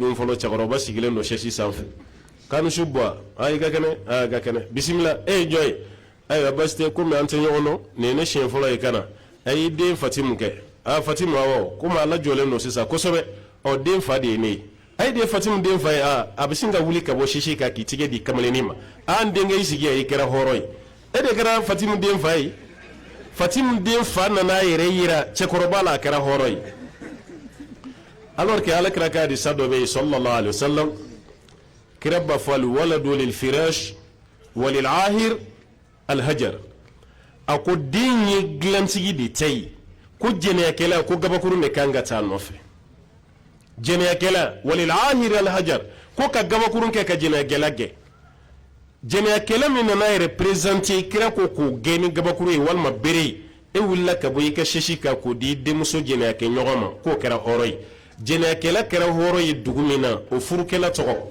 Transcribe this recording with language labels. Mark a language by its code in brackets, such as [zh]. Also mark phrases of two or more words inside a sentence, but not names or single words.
[bm] dun fɔlɔ cɛkɔrɔba sigilen don chaise sanfɛ k'ani su bɔ i ka kɛnɛ ka kɛnɛ bisimila e ye jɔn ye ayiwa basi tɛ komi an tɛ ɲɔgɔn dɔn nin ye ne siɲɛ fɔlɔ ye ka na a y'i den Fatimu kɛ Fatimu awɔ komi ala jɔlen don sisan kosɛbɛ den fa de ye ne ye a ye den Fatimu den fa ye a bɛ sin ka wuli ka bɔ sisi kan k'i tigɛ di kamalennin ma n denkɛ i sigi yan i kɛra hɔrɔn ye e de kɛra Fatimu den fa ye Fatimu den fa nana a yɛrɛ yira cɛkɔrɔba la a kɛra hɔrɔn ye [fr] alors que [bm] alakira ka hadisa dɔ bɛ yen [ar] صلى الله عليه وسلم [bm] kira b'a fɔ [ar] الولد للفراش وللعاهر الحجر [bm] a ko den ye dilantigi de ta ye ko jɛnɛyakɛla ko gabakurun de kan ka taa nɔfɛ jɛnɛyakɛla [ar] وللعاهر الحجر [bm] ko ka gabakurun kɛ ka jɛnɛyakɛla gɛn jɛnɛyakɛla min nana yɛrɛ présenter kira ko k'o gɛn ni gabakuru ye walima bere e wulila ka bɔ i ka sisi kan k'o di denmuso jɛnɛyakɛ ɲɔgɔn ma k'o kɛra hɔrɔn ye jɛnɛyakɛla kɛra hɔrɔn ye dugu min na o furukɛla tɔgɔ